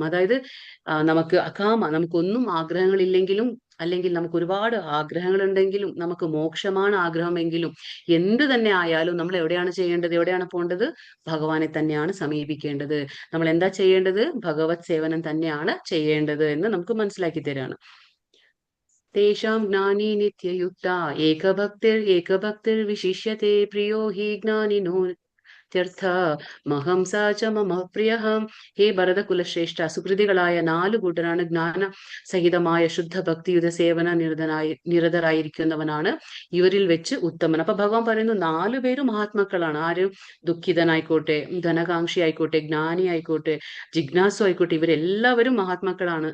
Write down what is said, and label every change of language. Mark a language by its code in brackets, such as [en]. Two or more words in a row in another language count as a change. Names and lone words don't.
[ml] അതായത് നമുക്ക് നമുക്കൊന്നും ആഗ്രഹങ്ങളില്ലെങ്കിലും, അല്ലെങ്കിൽ നമുക്ക് ഒരുപാട് ആഗ്രഹങ്ങൾ ഉണ്ടെങ്കിലും, നമുക്ക് മോക്ഷമാണ് ആഗ്രഹമെങ്കിലും, എന്ത് തന്നെ ആയാലും നമ്മൾ എവിടെയാണ് ചെയ്യേണ്ടത്? എവിടെയാണ് പോകേണ്ടത്? ഭഗവാനെ തന്നെയാണ് സമീപിക്കേണ്ടത്. നമ്മൾ എന്താ ചെയ്യേണ്ടത്? ഭഗവത് സേവനം തന്നെയാണ് ചെയ്യേണ്ടത് എന്ന് നമുക്ക് മനസ്സിലാക്കി തരാണ്. [sa] तेषां ज्ञानी नित्ययुक्ता एकभक्तिर्विशिष्यते प्रियो हि ज्ञानिनो മഹംസാ ച മമ പ്രിയഹം. [ml] ഹേ ഭരത കുലശ്രേഷ്ഠ, സുകൃതികളായ 4 കൂട്ടരാണ് ജ്ഞാന സഹിതമായ ശുദ്ധ ഭക്തിയുത സേവന നിരതരായിരിക്കുന്നവനാണ് ഇവരിൽ വെച്ച് ഉത്തമൻ. അപ്പൊ ഭഗവാൻ പറയുന്നു 4 പേരും മഹാത്മാക്കളാണ്. ആരും ദുഃഖിതനായിക്കോട്ടെ, ധനകാംക്ഷി ആയിക്കോട്ടെ, ജ്ഞാനി ആയിക്കോട്ടെ, ജിജ്ഞാസു ആയിക്കോട്ടെ, ഇവരെല്ലാവരും മഹാത്മാക്കളാണ്.